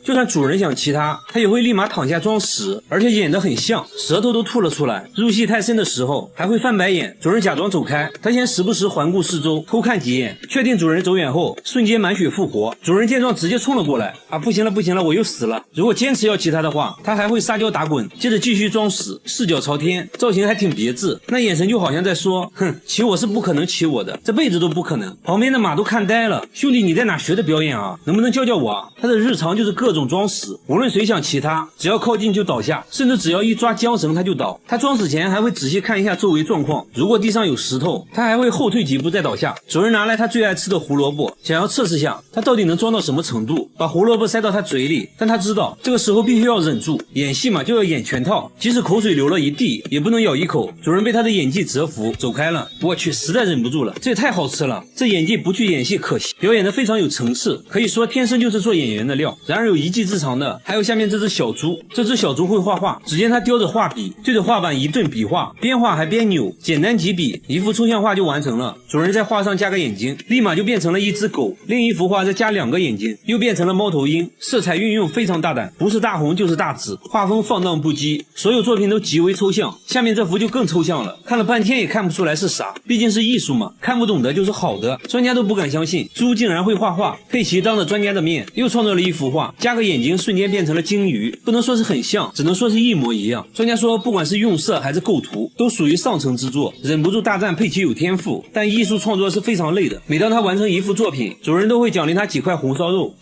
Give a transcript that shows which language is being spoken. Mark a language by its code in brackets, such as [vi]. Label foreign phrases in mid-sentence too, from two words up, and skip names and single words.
[zh] 就算主人想騎它，它也會立馬躺下裝死，而且演得很像，舌頭都吐了出來。入戲太深的時候還會翻白眼。主人假裝走開，它先時不時環顧四周，偷看幾眼，確定主人走遠後，瞬間滿血復活。主人見狀直接衝了過來，啊，不行了不行了，我又死了。如果堅持要騎它的話，它還會撒嬌打滾，接着繼續裝死，四腳朝天，造型還挺別致，那眼神就好像在說，哼，騎我是不可能騎我的，這輩子都不可能。旁邊的馬都看呆了，兄弟你在哪學的表演啊？能不能教教我啊？他的日常就是各種裝死，無論誰想騎他，只要靠近就倒下，甚至只要一抓韁繩他就倒。他裝死前還會仔細看一下周圍狀況，如果地上有石頭，他還會後退幾步再倒下。主人拿來他最愛吃的胡蘿蔔，想要測試下他到底能裝到什麼程度，把胡蘿蔔塞到他嘴裡，但他知道這個時候必須要忍住，演戲嘛就要演全套，即使口水流了一地也不能咬一口。主人被他的演技折服，走開了。我去，實在忍不住了，這也太好吃了，這演技不去演戲可惜，表演得非常有層次，可以說天生就是做演員的料。然而有一技之長的還有下面這只小豬，這只小豬會畫畫，只見它叼着畫筆對着畫板一頓筆畫，邊畫還邊扭，簡單幾筆一幅抽象畫就完成了。主人在畫上加個眼睛，立馬就變成了一只狗，另一幅畫再加2個眼睛，又變成了貓頭鷹。色彩運用非常大膽，不是大紅就是大紫，畫風放蕩不羈，所有作品都極為抽象。下面這幅就更抽象了，看了半天也看不出來是啥，畢竟是藝術嘛，看不懂的就是好的。專家都不敢相信豬竟然會畫畫。佩奇當着專家的面又創造了一幅畫，加個眼睛瞬間變成了鯨魚，不能說是很像，只能說是一模一樣。專家說不管是用色還是構圖都屬於上乘之作，忍不住大讚佩奇有天賦。但藝術創作是非常累的，每當他完成一幅作品，主人都會獎勵他幾塊紅燒肉。